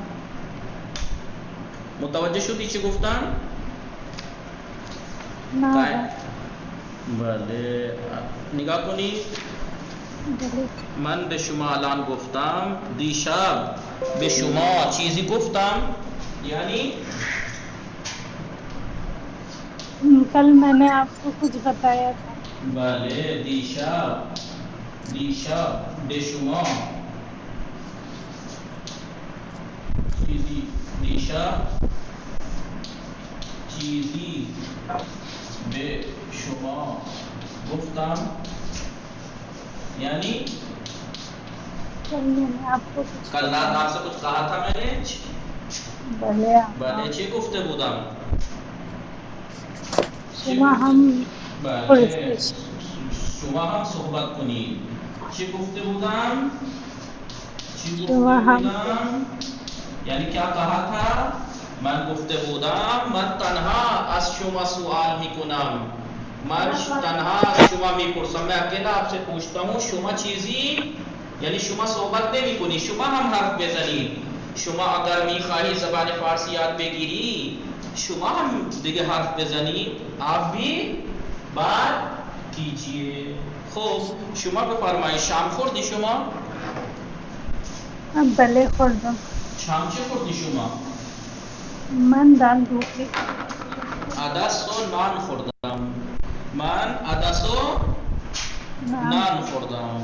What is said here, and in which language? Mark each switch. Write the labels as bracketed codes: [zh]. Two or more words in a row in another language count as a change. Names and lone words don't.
[fa] متوجه شدی چی گفتم؟ نه. بله نگاه کنید. بله. من به شما الان گفتم دیشب به شما چیزی گفتم، یعنی [ur] کل میں نے آپ کو کچھ بتایا تھا. [fa] بله دیشب به شما چیزی به شما گفتم، یعنی [ur] کل میں نے آپ کو کچھ کل رات آپ سے کچھ کہا تھا میں نے. [fa] بله بله چی گفته بودم؟ شما هم بله شما هم صحبت کنید. چی گفته بودم؟ یعنی [ur] کیا کہا تھا؟ [fa] من گفته بودم من تنها از شما سوال میکنم، من تنها از شما میپرسم، [ur] میں اکیلا آپ سے پوچھتا ہوں. [fa] شما چیزی یعنی شما صحبت نمی کنی، شما هم حرف بزنید. شما اگر میخواهی زبان فارسی یاد بگیری شما هم دیگه حرف بزنید، [ur] آپ بھی بات کیجئے. [fa] خوب شما بفرمایید شام خوردی شما؟ بله خوردم. شام چه خوردی شما؟ [ur] من دال روٹی. [fa] عدس و نان خوردم. من عدس و نان خوردم.